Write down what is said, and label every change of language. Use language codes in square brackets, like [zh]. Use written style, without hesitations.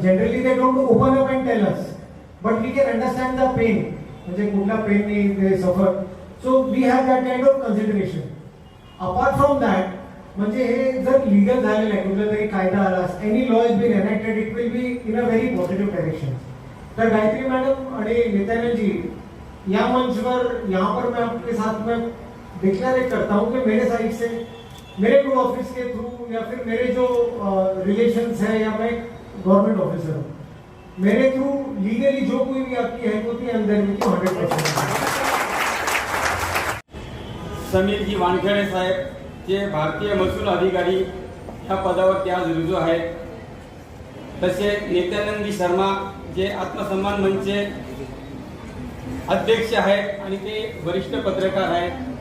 [en] generally they don't open up and tell us, but we can understand the pain, [mr] म्हणजे कुठल्या पेनने [en] They suffer. So we have that kind of consideration. Apart from that, [mr] म्हणजे हे जर legal झालेलं आहे, कुठला तरी कायदा आला, [en] Any law is been enacted, it will be in a very positive direction. [mr] तर गायत्री मॅडम आणि नित्यानंदजी, [hi] या मंच पर यहाँ पर मैं आपके साथ में डिक्लेयर करता हूँ कि मेरे साइड से, मेरे ग्रुप ऑफिस के थ्रू या फिर मेरे जो रिलेशंस है, या मैं गवर्नमेंट ऑफिसर हूँ, मेरे थ्रू लीगली जो कोई भी आपकी हेल्प होती है अंदर में 100%. [mr] समीरजी वानखेडे साहेब, जे भारतीय महसूल अधिकारी या पदावर ते आज रुजू आहेत. तसे नित्यानंदी शर्मा, जे आत्मसन्मान मंचचे अध्यक्ष आहेत आणि ते वरिष्ठ पत्रकार आहेत.